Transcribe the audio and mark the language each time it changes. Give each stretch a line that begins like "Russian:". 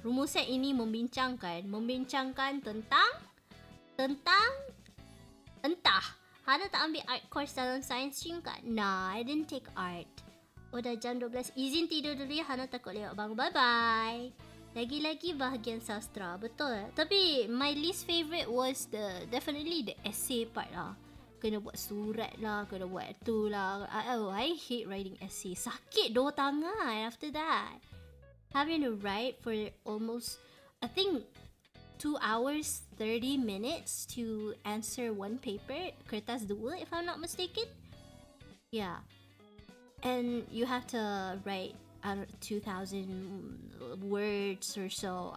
Malay: Rumusan ini membincangkan tentang entah. Hanna tak ambil art course dalam science stream kan? Nah,
English: I didn't take art.
Malay: Dah jam 12. Izin tidur dulu ya, Hanna takut lewat bangun. Bye-bye. Lagi-lagi bahagian sastra. Betul. Tapi
English: my least favorite was definitely the essay part
Malay: lah. kena buat surat lah, kena buat tu lah.
English: I hate writing essays.
Malay: Sakit dua tangan
English: after that. Having to write for almost, I think, 2 hours 30 minutes to answer one paper,
Malay: kertas 2
English: if I'm not mistaken. Yeah. And you have to write 2,000 words or so.